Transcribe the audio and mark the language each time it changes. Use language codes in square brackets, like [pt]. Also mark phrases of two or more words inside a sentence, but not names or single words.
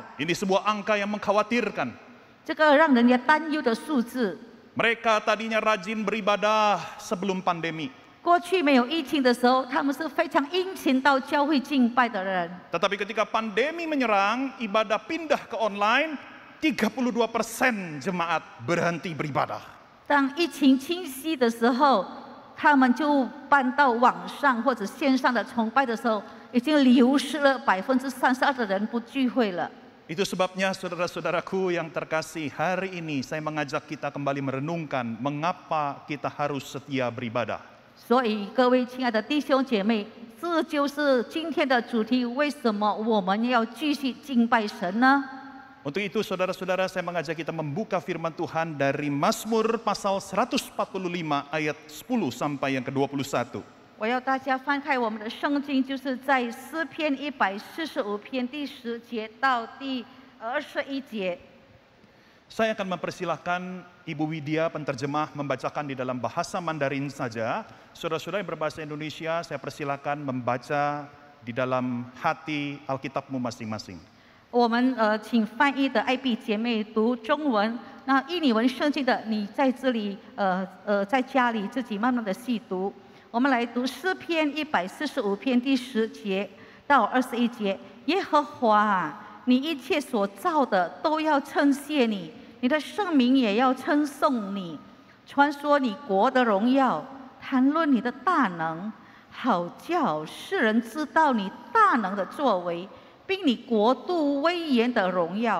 [id] Ini sebuah angka yang mengkhawatirkan. [zh] 这个让人家担忧的数字。 [id] Mereka tadinya rajin beribadah sebelum pandemi. [zh] 过去没有疫情的时候，他们是非常殷勤到教会敬拜的人。 [id] Tetapi ketika pandemi menyerang, ibadah pindah ke online, 32% jemaat berhenti beribadah. [zh] 当疫情侵袭的时候，他们就搬到网上或者线上的崇拜的时候，已经流失了32%的人不聚会了。 [id] Itu sebabnya saudara-saudaraku yang terkasih, hari ini saya mengajak kita kembali merenungkan mengapa kita harus setia beribadah. [zh] 所以，各位亲爱的弟兄姐妹，这就是今天的主题：为什么我们要继续敬拜神呢？ [id] Untuk itu saudara-saudara, saya mengajak kita membuka firman Tuhan dari Mazmur pasal 145 ayat 10 sampai yang ke-21. [zh] 我要大家翻开我们的圣经，就是在诗篇145篇第10节到第21节。 [id] Saya akan mempersilahkan Ibu Widya penterjemah membacakan di dalam bahasa Mandarin saja. Saudara-saudara yang berbahasa Indonesia, saya persilakan membaca di dalam hati Alkitabmu masing-masing. [zh] 我们请翻译的艾比姐妹读中文，那印尼文圣经的你在这里在家里自己慢慢的细读。我们来读诗篇145篇第10节到21节。耶和华啊，你一切所造的都要称谢你，你的圣名也要称颂你，传说你国的荣耀，谈论你的大能，好叫世人知道你大能的作为，并你国度威严的荣耀。